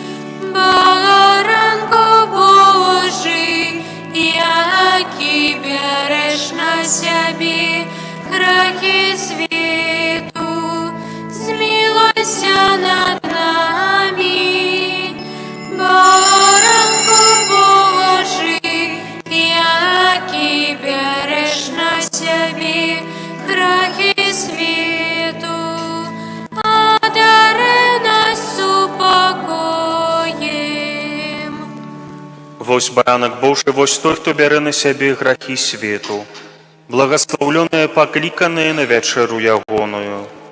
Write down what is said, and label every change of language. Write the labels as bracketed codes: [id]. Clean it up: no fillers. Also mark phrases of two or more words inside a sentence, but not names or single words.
[uk] Баранку Божий, який береш на себе грехи світу, змилуйся над нами. Баранку Божий, який береш на себе грехи світу, одари нас упокоєм. [be] Вось баранак Божий, вось той, хто бярэ на сябе грахі свету, благословленыя пакліканыя на вячэру ягоную.